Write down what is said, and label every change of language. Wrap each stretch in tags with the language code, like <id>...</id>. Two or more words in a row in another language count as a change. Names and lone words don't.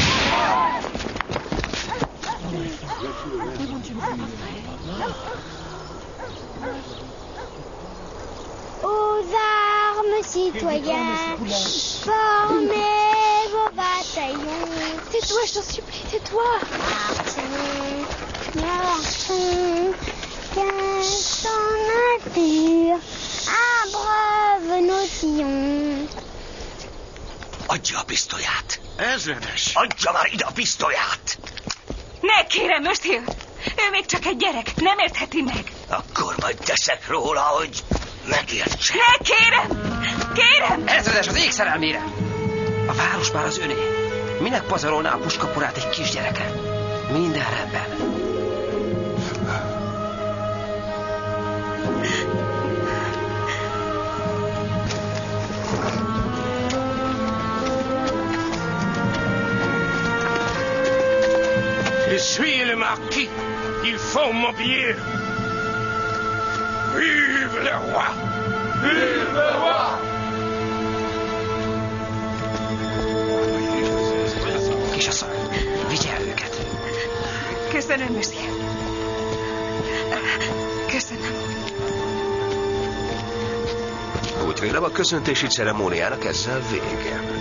<fr>Aux armes, citoyens, formez vos bataillons. Tais-toi, je t'en supplie, tais-toi. Marchons, qu'est-ce en nature, abreuve nos sillons.</fr> <hu>Adja a pisztolyát. Ezredes. Adja már ide a pisztolyát. Ne, kérem, Monsieur! Ő még csak egy gyerek, nem értheti meg. Akkor majd teszek róla, hogy megértse. Ne, kérem! Kérem! Ezredes, az ég szerelmére! A város már az öné. Minek pazarolná a puskaporát egy kisgyerekre? Minden rendben.</hu> <fr>Je suis le marquis. Il faut m'obéir. Vive le roi! Vive le roi!</fr> <hu>Kisasszony, vigye el őket. Köszönöm, Monsieur. Köszönöm. Úgy vélem, a köszöntési ceremóniának ezzel vége.</hu>